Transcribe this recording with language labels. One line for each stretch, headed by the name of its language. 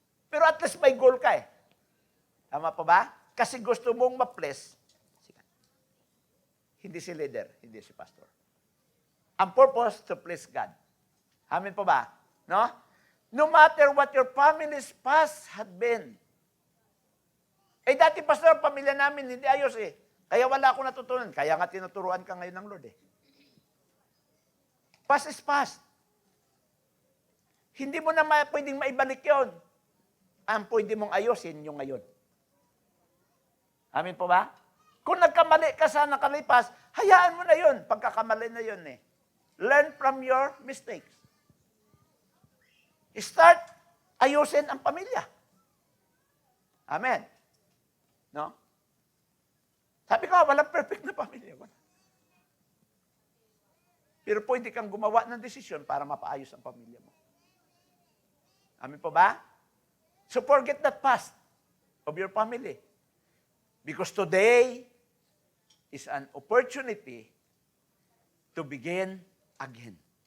Filipino: Pero at least may goal ka eh. Tama pa ba? Kasi gusto mong ma-please. Hindi si leader, hindi si pastor. Ang purpose to please God. Amen po ba? No?
English: No matter what your family's past had been.
Filipino: Eh dati pastor, pamilya namin hindi ayos eh. Kaya wala akong natutunan. Kaya nga tinuturuan ka ngayon ng Lord eh. Past is past. Hindi mo na pwedeng maibalik yon. Ang pwede mong ayusin yung ngayon. Amin po ba? Kung nagkamali ka sa nakalipas, hayaan mo na yun. Pagkakamali na yun eh.
English: Learn from your mistakes.
Filipino: Start ayusin ang pamilya. Amen. No? Sabi ko, walang perfect na pamilya. Pero pwede kang gumawa ng desisyon para mapaayos ang pamilya mo. Amin po ba?
English: So forget that past of your family. Because today is an opportunity to begin again.